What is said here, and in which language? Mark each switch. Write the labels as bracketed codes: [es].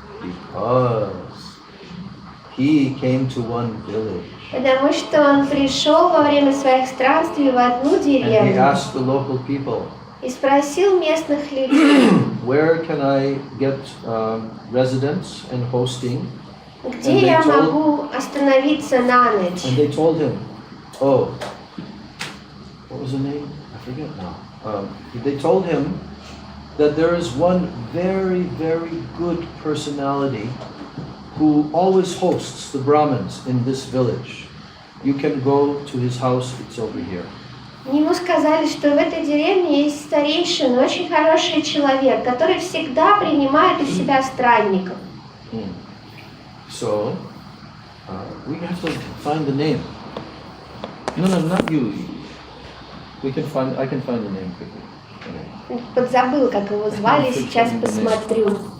[en] Because he came to one village. [ru] Потому что он пришел во время своих странствий в одну [en] And he [ru] деревню [en] asked the local people, [ru] и спросил местных людей, [en] where can I get residence and hosting? [ru] где я могу остановиться на ночь. [en] And they told him, oh, what was the name? I forget now. They told him that there is one very, very good personality who always hosts the Brahmins in this village. You can go to his house, it's over here. [ru] Ему сказали, что в этой деревне есть старейшина, очень хороший человек, который всегда принимает у себя странников. [en] So, we have to find the name. No, not you. I can find the name quickly. [ru] Подзабыл, как его звали, сейчас посмотрю.